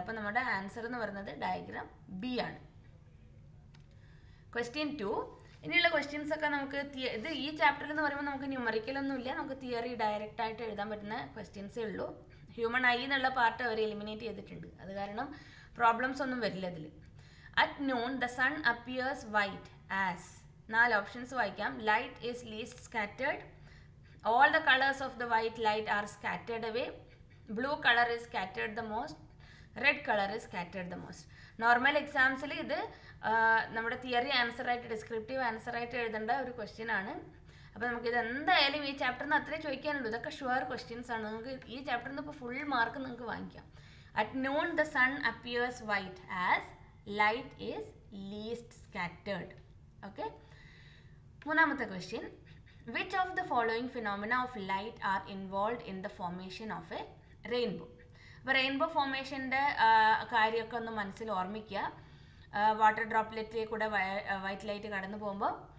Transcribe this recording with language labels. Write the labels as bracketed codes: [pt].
[ml] അപ്പം നമ്മുടെ ആൻസർ എന്ന് പറയുന്നത് ഡയഗ്രാം B ആണ്. ക്വസ്റ്റ്യൻ 2. ഇനിയുള്ള ക്വസ്റ്റ്യൻസ് ഒക്കെ നമുക്ക് ഇത് ഈ ചാപ്റ്ററിൽ എന്ന് പറയുമ്പോൾ നമുക്ക് ന്യൂമറിക്കലൊന്നും ഇല്ല, നമുക്ക് തിയറി ഡയറക്റ്റ് ആയിട്ട് എഴുതാൻ പറ്റുന്ന ക്വസ്റ്റ്യൻസേ ഉള്ളൂ. ഹ്യൂമൺ ഐ എന്നുള്ള പാർട്ട് അവർ എലിമിനേറ്റ് ചെയ്തിട്ടുണ്ട്, അത് കാരണം പ്രോബ്ലംസ് ഒന്നും വരില്ല ഇതിൽ. [en] at noon the sun appears white as [ml] 4 options വായിക്കാം. [en] Light is least scattered, all the colours of the white light are scattered away, blue colour is scattered the most, red colour is scattered the most. [ml] Normal എക്സാംസിൽ ഇത് നമ്മുടെ theory ആൻസറായിട്ട് descriptive ആൻസറായിട്ട് എഴുതേണ്ട ഒരു question ആണ്. അപ്പോൾ നമുക്കിത് എന്തായാലും ഈ ചാപ്റ്ററിന് അത്രേ ചോദിക്കാനുള്ളൂ. ഇതൊക്കെ ഷുവർ ക്വസ്റ്റ്യൻസ് ആണ്. നിങ്ങൾക്ക് ഈ ചാപ്റ്ററിൽ നിന്ന് ഇപ്പോൾ ഫുൾ മാർക്ക് നിങ്ങൾക്ക് വാങ്ങിക്കാം. [en] At noon the sun appears white as light is least scattered. Okay, മൂന്നാമത്തെ question: which of the following phenomena of light are involve in the formation of a rainbow? [ml] അപ്പോൾ റെയിൻബോ ഫോർമേഷൻ്റെ കാര്യമൊക്കെ ഒന്ന് മനസ്സിൽ ഓർമ്മിക്കുക. Water ഡ്രോപ്ലെറ്റിൽ കൂടെ white light കടന്നു പോകുമ്പോൾ